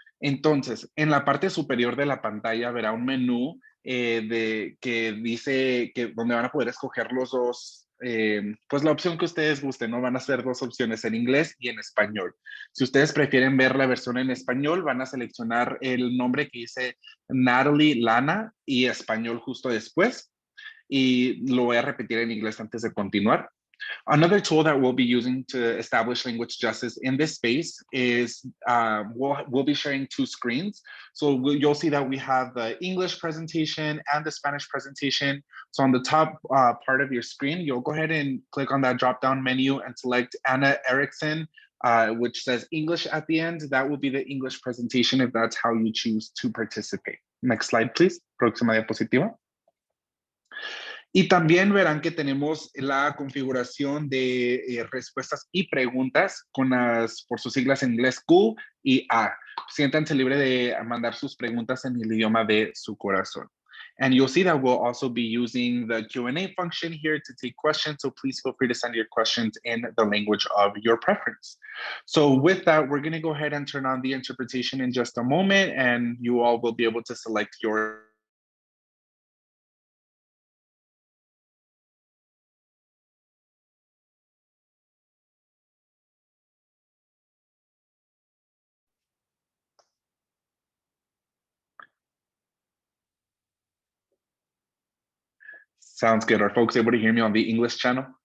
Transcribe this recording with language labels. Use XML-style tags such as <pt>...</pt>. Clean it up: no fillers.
<es>Entonces, en la parte superior de la pantalla verá un menú que dice donde van a poder escoger los dos, pues la opción que ustedes gusten, ¿no? Van a ser dos opciones, en inglés y en español. Si ustedes prefieren ver la versión en español, van a seleccionar el nombre que dice Natalie Lana y español justo después. Y lo voy a repetir en inglés antes de continuar.</es> <en>Another tool that we'll be using to establish language justice in this space is we'll be sharing two screens. So you'll see that we have the English presentation and the Spanish presentation. So on the top part of your screen, you'll go ahead and click on that drop-down menu and select Anna Erickson, which says English at the end. That will be the English presentation if that's how you choose to participate. Next slide, please.</en> <es>Próxima diapositiva. Y también verán que tenemos la configuración de respuestas y preguntas por sus siglas en inglés Q y A. Siéntanse libre de mandar sus preguntas en el idioma de su corazón.</es> <en>And you'll see that we'll also be using the Q&A function here to take questions. So please feel free to send your questions in the language of your preference. So with that, we're going to go ahead and turn on the interpretation in just a moment, and you all will be able to select your Sounds good. Are folks able to hear me on the English channel?</en>